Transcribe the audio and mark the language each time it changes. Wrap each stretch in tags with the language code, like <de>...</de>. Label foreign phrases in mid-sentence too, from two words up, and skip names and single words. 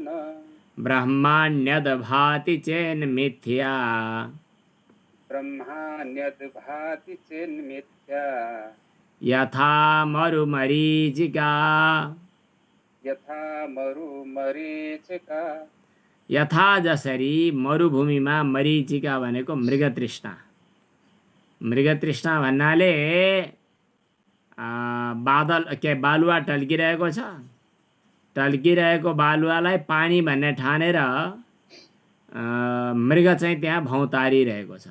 <sa>ब्रह्मान्यद् भाति चेन्मिथ्या, ब्रह्मान्यद् भाति चेन्मिथ्या, यथा मरुमरीचिका, यथा मरुमरीचिका।</sa> <ne>यथा जसरी मरुभूमिमा मरीचिका भनेको मृगतृष्णा। मृगतृष्णा भन्नाले बालुवा टल्किरहेको छ, टल्किरहेको बालुवालाई पानी भन्ने ठानेर मृग चाहिँ त्यहाँ भौँतारिरहेको छ।</ne>